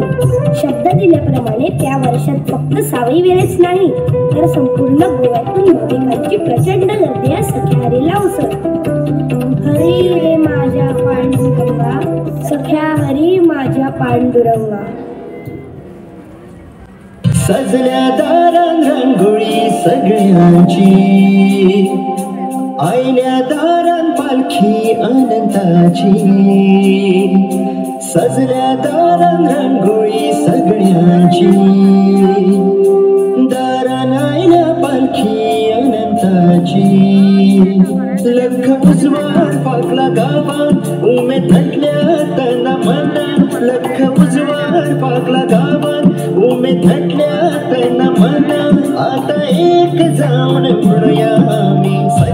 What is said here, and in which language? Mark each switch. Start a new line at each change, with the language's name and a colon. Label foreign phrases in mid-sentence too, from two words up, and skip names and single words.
Marathi: शब्द दिल्याप्रमाणे त्या वर्षात फक्त सावयवेरेच नाही तर संपूर्ण गोव्यातून भाविकांची प्रचंड गर्दी या सख्या हरीला उसळली. हरी रे माझ्या पांडुरंगा, सख्या हरी माझ्या पांडुरंगा.
Konkani: सजल्या दारान रांगोळी सगळ्यांची, आयल्या दारान पालखी अनंताची. सजल्या दारान रांगोळी सगळ्यांची, दारान आयल्या पालखी अनंताची. लख उजवाड पाकला गावात, उमेद थटल्या तना मनात. लख उजवाड पाकला गावात, उमेद थटल्या तना मनात.
Marathi: आता एक जाऊन म्हणूया आम्ही,